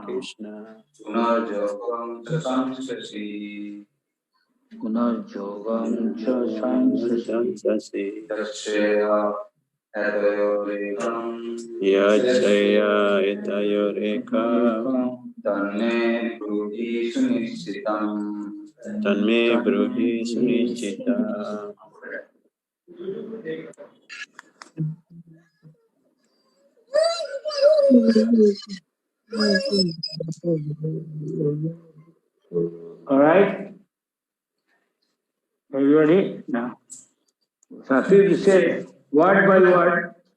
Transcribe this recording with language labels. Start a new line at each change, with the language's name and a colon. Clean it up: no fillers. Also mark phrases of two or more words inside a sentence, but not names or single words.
Sanskrit: पुनर् योगं शंससि. पुनर् योगं शंससि. श्रेय एतयोर् एकं. श्रेय एतयोर् एकं. तन्मे ब्रूहि सुनिश्चितम्. तन्मे ब्रूहि सुनिश्चितम्.
English: All right? Are you ready? Now. So you say word by word.